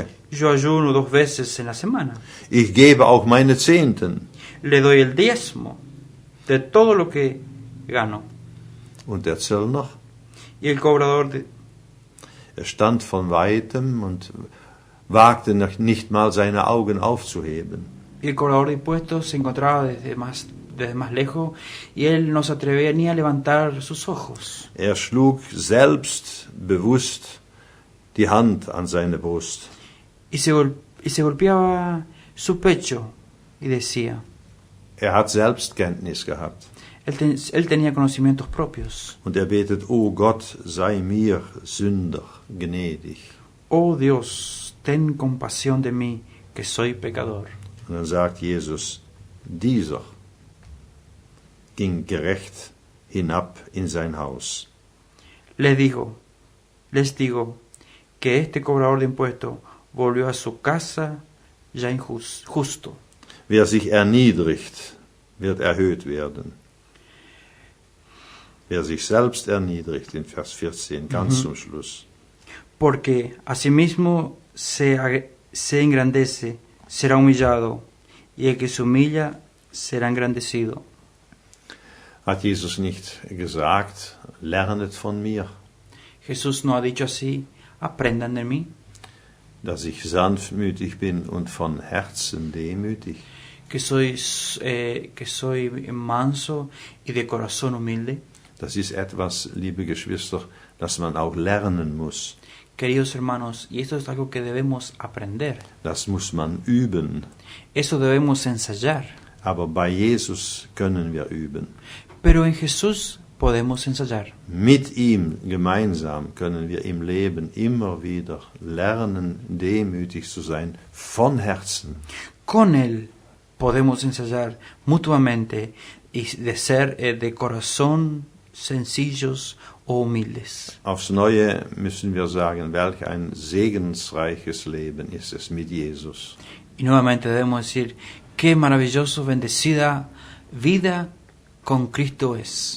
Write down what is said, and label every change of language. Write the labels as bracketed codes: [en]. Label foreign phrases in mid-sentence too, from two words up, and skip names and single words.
[es] Yo ayuno 2 veces en la semana. [de] Ich gebe auch meine Zehnten. [es] Le doy el diezmo de todo lo que gano. [de] Und der Zöllner, [es] Y el cobrador [de] er stand von weitem und wagte noch nicht mal seine Augen aufzuheben. [es] y el cobrador de impuestos se encontraba desde más desde más lejos y él no se atrevía ni a levantar sus ojos. [de] Schlug selbstbewusst die Hand an seine Brust. [es] Y se golpeaba su pecho y decía, [de] Hat Selbstkenntnis gehabt. [es] él tenía conocimientos propios. [de] Und betet, O Gott, sei mir Sünder gnädig. [es] Oh Dios, ten compasión de mí, que soy pecador. [de] Und dann sagt Jesus, dieser ging gerecht hinab in sein Haus. [es] Les digo, que este cobrador de impuestos volvió a su casa ya justo. [de] Wer sich erniedrigt, wird erhöht werden. Wer sich selbst erniedrigt, in Vers 14, ganz zum Schluss. [es] Porque asimismo se engrandece, será humillado, y el que se humilla será engrandecido. [de] Hat Jesus nicht gesagt, lernet von mir, [es] Jesús no ha dicho así, aprendan de mí, [de] dass ich sanftmütig bin und von Herzen demütig. [es] que soy manso y de corazón humilde. [de] Das ist etwas, liebe Geschwister, das man auch lernen muss. [es] Queridos hermanos, y esto es algo que debemos aprender. [de] Das muss man üben. [es] Eso debemos ensayar. [de] Aber bei Jesus können wir üben. [es] Pero en Jesús podemos ensayar. [de] Mit ihm gemeinsam können wir im Leben immer wieder lernen, demütig zu sein, von Herzen. [es] Con Él podemos ensayar mutuamente y de ser de corazón sencillos o humildes. [de] Aufs Neue müssen wir sagen, welch ein segensreiches Leben ist es mit Jesus. [es] Y nuevamente debemos decir, qué maravilloso, bendecida vida con Cristo es.